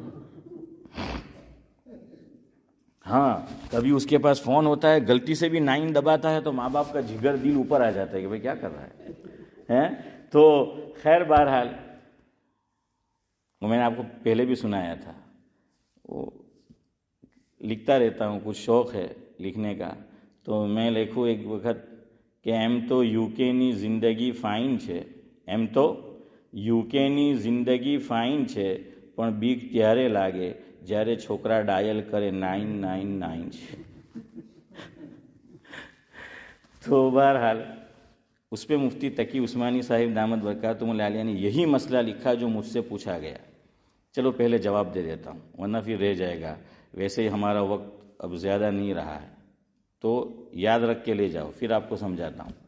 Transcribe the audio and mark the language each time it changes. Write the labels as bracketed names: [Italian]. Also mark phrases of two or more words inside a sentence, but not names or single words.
[Urdu] ہاں کبھی اس کے پاس فون ہوتا ہے، غلطی سے بھی 9 دباتا ہے تو ماں باپ کا جگر دل اوپر آ جاتا ہے کہ بھائی کیا کر رہا ہے. تو خیر بہرحال وہ میں نے آپ کو پہلے بھی سنایا تھا. وہ لکھتا رہتا ہوں، کچھ شوق ہے لکھنے کا، تو میں لکھوں ایک وقت کہ [Gujarati] એમ તો યુકેની જિંદગી ફાઇન છે, એમ તો યુકેની જિંદગી ફાઇન છે, પણ બીક ત્યારે લાગે જ્યારે છોકરા ડાયલ કરે 999 છે. [Urdu] تو بہرحال اس پہ مفتی تقی عثمانی صاحب دامت برکاتہم العالیہ نے یہی مسئلہ لکھا جو مجھ سے پوچھا گیا. چلو پہلے جواب دے دیتا ہوں ورنہ پھر رہ جائے گا. ویسے ہی ہمارا وقت اب زیادہ نہیں رہا ہے تو یاد رکھ کے لے جاؤ، پھر آپ کو سمجھاتا ہوں.